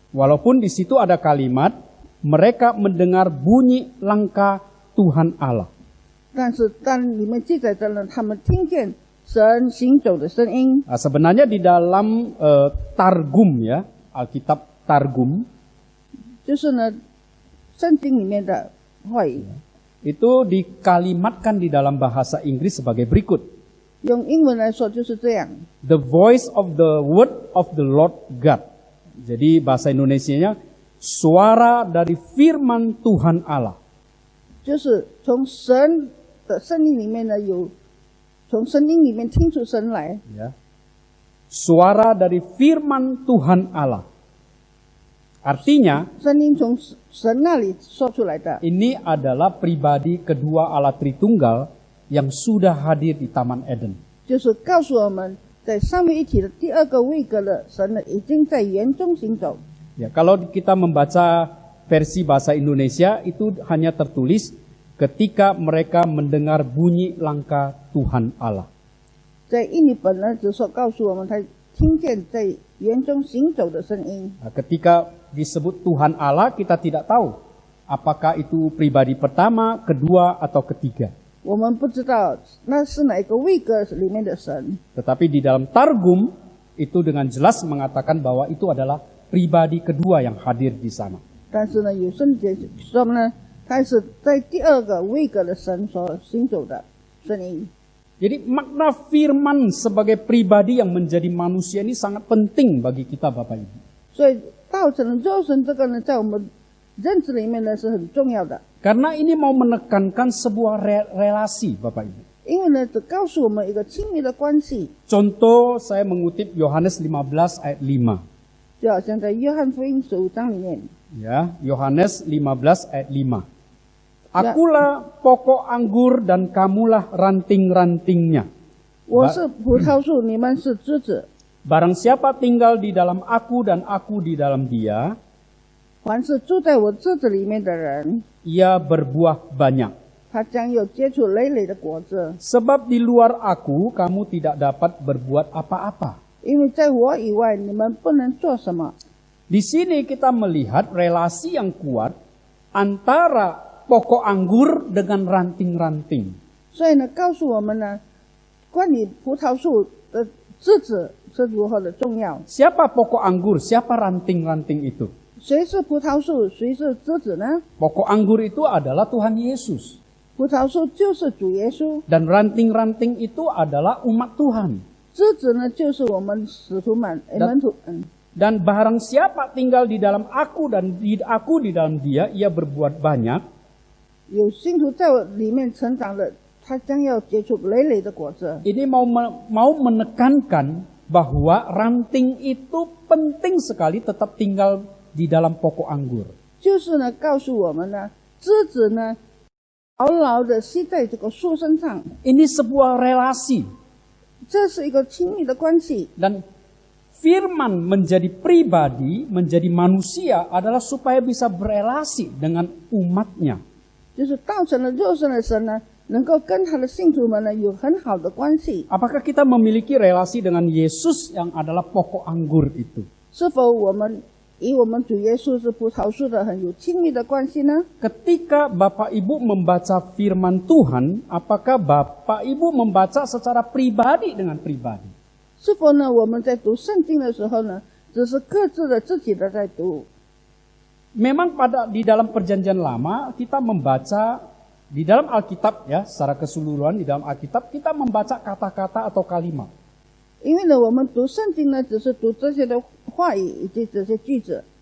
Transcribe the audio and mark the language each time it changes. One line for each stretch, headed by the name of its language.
Indonesian: Walaupun di situ ada kalimat mereka mendengar bunyi langkah Tuhan Allah.
Chinese: 但是当里面记载着呢，他们听见神行走的声音。
Indonesian: Nah, sebenarnya di dalam Targum ya, Alkitab Targum
Chinese: 就是呢，圣经里面的话语，
Indonesian: itu dikalimatkan di dalam bahasa Inggris sebagai berikut.
Chinese: 用英文来说就是这样。
English: The voice of the word of the Lord God.
Indonesian: Jadi bahasa Indonesianya suara dari firman Tuhan Allah.
Chinese: 就是从神的声音里面呢，从声音里面听出神来。
Indonesian: Ya. Suara dari firman Tuhan Allah. Artinya
Chinese: 声音从神那里说出来的，
Indonesian: ini adalah pribadi kedua Allah Tritunggal yang sudah hadir di Taman Eden.
Chinese: 就是告诉我们，在三位一体的第二个位格的神呢，已经在园中行走。
Indonesian: Ya, kalau kita membaca versi bahasa Indonesia itu hanya tertulis ketika mereka mendengar bunyi langkah Tuhan Allah.
Chinese: 在印尼本呢，只说告诉我们，他听见在园中行走的声音。
Indonesian: Nah, ketika disebut Tuhan Allah, kita tidak tahu apakah itu pribadi pertama, kedua, atau ketiga.
Chinese: 我们不知道那是哪一个位格里面的神，
Indonesian: Tetapi di dalam Targum itu dengan jelas mengatakan bahwa itu adalah pribadi kedua yang hadir di sana.
Chinese: 但是呢，有圣经说呢，他是在第二个位格的神所行走的声音。
Indonesian: Jadi makna firman sebagai pribadi yang menjadi manusia ini sangat penting bagi kita Bapak Ibu.
Chinese: 所以道成了肉身这个呢，在我们认知里面呢是很重要的，
Indonesian: Karena ini mau menekankan sebuah relasi Bapak Ibu.
Chinese: 因为呢，只告诉我们一个亲密的关系，
Indonesian: Contoh saya mengutip Yohanes 15 ayat 5.
Chinese: 就好像在约翰福音15章里面，
Indonesian: Ya, Yohanes 15 ayat 5. Akulah pokok anggur dan kamulah ranting-rantingnya.
Chinese: 我是葡萄树，你们是枝子。
Indonesian: Barang siapa tinggal di dalam aku dan aku di dalam dia,
Chinese: 凡是住在我枝子里面的人，
Indonesian: ia berbuah banyak.
Chinese: 他将有结出累累的果子。
Indonesian: Sebab di luar aku kamu tidak dapat berbuat apa-apa.
Chinese: 因为在我以外，你们不能做什么。
Indonesian: Di sini kita melihat relasi yang kuat antara pokok anggur dengan ranting-ranting.
Chinese: 所以呢，告诉我们呢，关于葡萄树的枝子是如何的重要。
Indonesian: Siapa pokok anggur? Siapa ranting-ranting itu?
Chinese: 谁是葡萄树，谁是枝子呢？
Indonesian: Pokok anggur itu adalah Tuhan Yesus.
Chinese: 葡萄树就是主耶稣，
Indonesian: Dan ranting-ranting itu adalah umat Tuhan.
Chinese: 枝子呢就是我们使徒们、门徒们。
Indonesian: Dan barang siapa tinggal di dalam aku dan aku di dalam dia, ia berbuat banyak.
Chinese: 有信徒在我里面成长的，他将要结出累累的果子。
Indonesian: Ini mau menekankan bahwa ranting itu penting sekali tetap tinggal di dalam pokok anggur.
Chinese: 就是呢，告诉我们呢，枝子呢，牢牢的吸在这个树身上，
Indonesian: Ini sebuah relasi.
Chinese: 这是一个亲密的关系。
Indonesian: Dan firman menjadi pribadi, menjadi manusia adalah supaya bisa berelasi dengan umatnya.
Chinese: 就是道成了肉身的神呢，能够跟他的信徒们呢有很好的关系。
Indonesian: Apakah kita memiliki relasi dengan Yesus yang adalah pokok anggur itu?
Chinese: 是否我们与我们主耶稣是葡萄树的很有亲密的关系呢？
Indonesian: Ketika Bapak Ibu membaca firman Tuhan, apakah Bapak Ibu membaca secara pribadi dengan pribadi?
Chinese: 是否呢，我们在读圣经的时候呢，只是各自的自己的在读？
Indonesian: Memang di dalam perjanjian lama kita membaca di dalam Alkitab ya, secara keseluruhan di dalam Alkitab kita membaca kata-kata atau kalimat.
Chinese: 因为呢，我们读圣经呢，只是读这些的话语以及这些句子。